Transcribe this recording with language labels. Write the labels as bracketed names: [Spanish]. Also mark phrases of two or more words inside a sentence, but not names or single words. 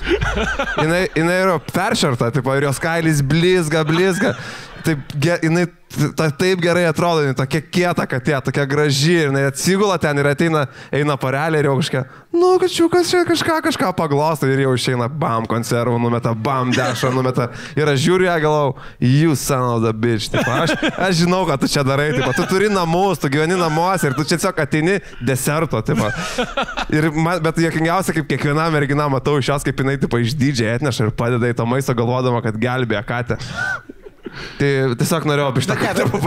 [Lithuanian] Jinai yra peršerta, ir jos kailis blizga. Jinai taip gerai atrodo, jinai tokia kieta katė, tokia graži, ir jinai atsigula ten ir eina porelė ir jau kačiukas čia kažką paglosto ir jau išeina, bam, konservų numeta, bam, dešą numeta. Ir aš žiūriu ją, galvau, [English] you son of the bitch. [Lithuanian] Aš žinau, ką tu čia darai, tu turi namus, tu gyveni namuose ir tu čia tiesiog ateini deserto. Bet juokingiausia, kaip kiekviena mergina matau iš jos, kaip jinai išdydžiai atneša ir padeda į tą maistą galvodama, kad gelbėja katę. Tai tiesiog norėjau apie šitą katę papasakoti.